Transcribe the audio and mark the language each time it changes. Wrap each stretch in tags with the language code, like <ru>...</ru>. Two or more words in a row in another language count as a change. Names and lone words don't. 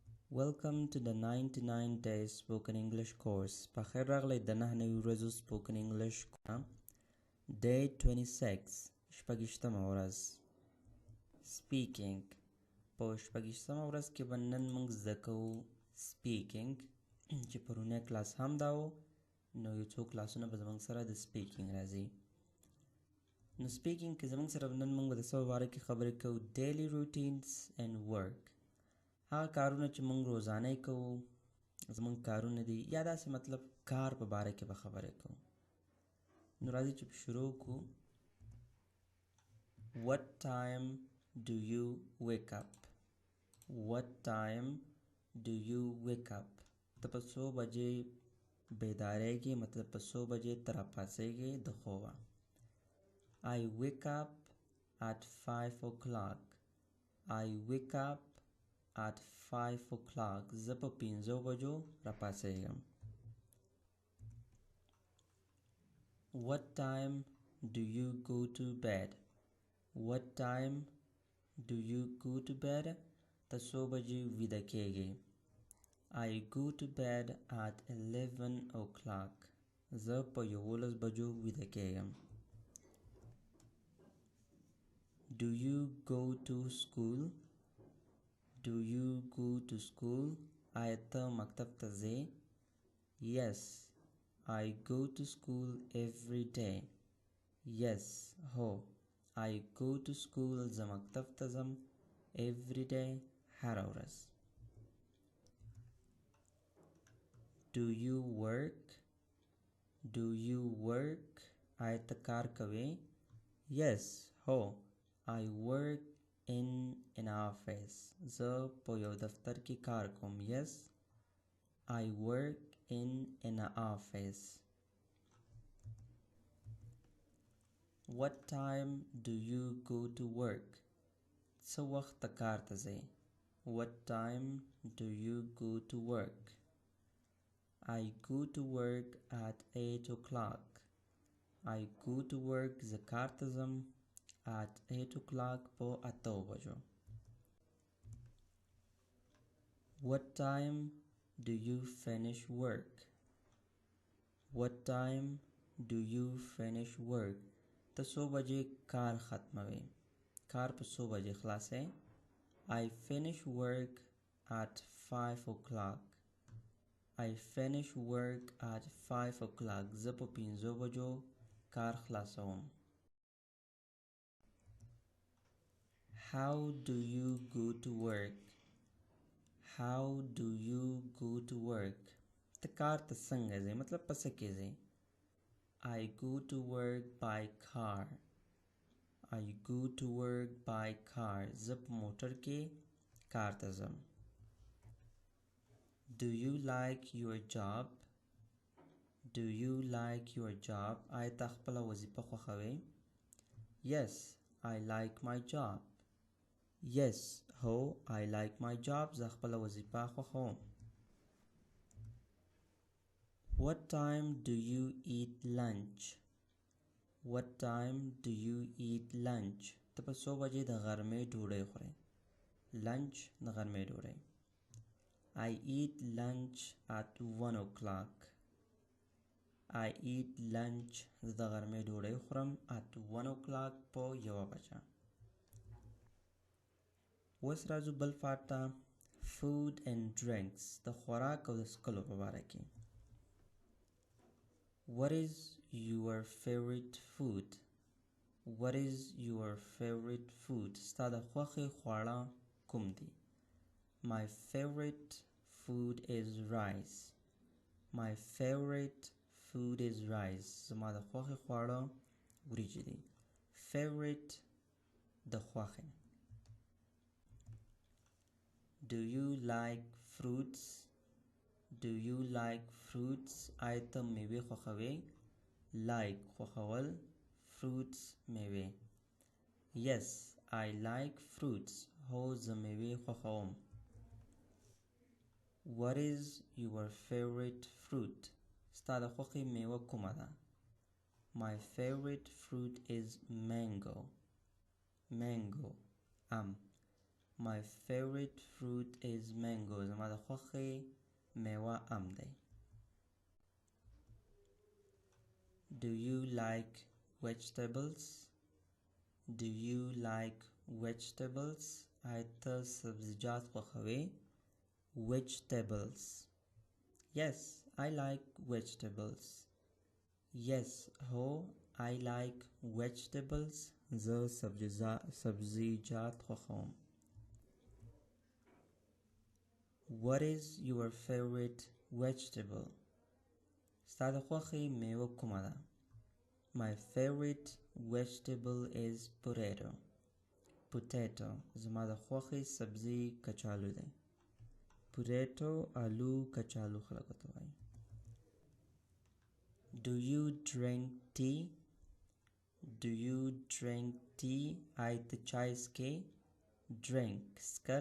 <en>Welcome to the 99 days spoken English course.</en> <ps>په خیر راغلی د 9 ورځو</ps> <en>spoken English day 26</en> <ps>شپږشتمه ورځ speaking. په شپږشتمه ورځ کې به نن موږ زده کوو speaking چې پرونی کلاس هم دا و نو یو څو کلاسونه به زموږ سره د speaking راځي. نو speaking کې زموږ سره نن موږ به د څه په باره کې خبرې کوو</ps> <en>daily routines and work.</en> <ps>هغه کارونه چې موږ روزانه کوو زموږ کارونه دي یا داسې مطلب کار په باره کې به خبرې کوو. نو راځئ چې شروع کړو.</ps> <en>What time do you wake up? What time do you wake up?</en> <ps>ته په څو بجې بیدارېږې مطلب په څو بجې ته راپاڅېږې د خوبه.</ps> <en>I wake up at 5 o'clock. I wake up at 5 o'clock.</en> <ps>زه په 5 بجو راپاڅېږم.</ps> <en>What time do you go to bed? What time do you go to bed?</en> <ps>ته څو بجې ویده کېږې.</ps> <en>I go to bed at 11 o'clock.</en> <ps>زه په 11 بجو ویده کېږم.</ps> <en>Do you go to school? Do you go to school?</en> <ps>آیا ته مکتب ته ځې؟</ps> <en>Yes, I go to school every day. Yes, هو I go to school.</en> <ps>زه مکتب ته ځم</ps> <en>every day.</en> <ps>هره ورځ.</ps> <en>Do you work? Do you work?</en> <ps>آیا ته کار کوې؟</ps> <en>Yes, هو I work in an office.</en> <ps>زه په یو دفتر کې کار کوم.</ps> <en>Yes, I work in an office. What time do you go to work?</en> <ps>څه وخت ته کار ته ځې.</ps> <en>What time do you go to work? I go to work at 8 o'clock. I go to work.</en> <ps>زه کار ته ځم</ps> <en>at 8 o'clock</en> <ps>په 8 بجو.</ps> <en>What time do you finish work? What time do you finish work?</en> <ps>ته څو بجې کار ختموې. کار په څو بجې خلاصې.</ps> <en>I finish work at 5 o'clock. I finish work at 5 o'clock.</en> <ps>زه په 5 بجو کار خلاصوم.</ps> <en>How do you go to work? How do you go to work?</en> <ps>ته کار ته څنګه ځې مطلب په څه کې ځې.</ps> <en>I go to work by car. I go to work by car.</en> <ps>زه په موټر کې کار ته ځم.</ps> <en>Do you like your job? Do you like your job?</en> <ps>آیا ته خپله وظیفه خوښوې.</ps> <en>Yes, I like my job. Yes, هو I like my job.</en> <ps>زه خپله وظیفه خوښوم.</ps> <en>What time do you eat lunch? What time do you eat lunch?</en> <ps>ته په څو بجې د غرمې ډوډۍ خورې. Lunch د غرمې ډوډۍ.</ps> <en>I eat lunch at 1 o'clock. I eat lunch.</en> <ps>زه د غرمې ډوډۍ خورم</ps> <en>at 1 o'clock</en> <ps>په 1 بجه. اوس راځو بل پارت ته.</ps> <en>Food and drinks.</en> <ps>د خوراک او د څښلو په باره کې.</ps> <en>What is your favorite food? What is your favorite food?</en> <ps>ستا د خوښې خواړه کوم دي.</ps> <en>My favorite food is rice. My favorite food is rice.</en> <ps>زما د خوښې خواړه وریجې دي. Favorite د خوښې.</ps> <en>Do you like fruits? Do you like fruits?</en> <ps>آیا ته میوې خوښوې. Like خوښول. Fruits میوې.</ps> <en>Yes, I like fruits.</en> <ps>هو زه میوې خوښوم.</ps> <en>What is your favorite fruit?</en> <ps>ستا د خوښې میوه کومه ده.</ps> <en>My favorite fruit is mango. Mango. My favorite fruit is mango.</en> <ps>زما د خوښې میوه ام دی.</ps> <en>Do you like vegetables? Do you like vegetables?</en> <ps>آیا ته سبزیجات خوښوې؟ Vegetables.</ps> <en>Yes, I like vegetables. Yes, ho, I like vegetables.</en> <ps>زه سبزیجات خوښوم.</ps> <en>What is your favorite vegetable?</en> <ps>ستا د خوښې میوه کومه ده؟</ps> <en>My favorite vegetable is potato. Potato.</en> <ps>زما د خوښې سبزی کچالو دی. Potato, آلو، کچالو خلکو ته وایي.</ps> <en>Do you drink tea? Do you drink tea?</en> <ps>آیا ته چای څښې؟ Drink, څښل.</ps>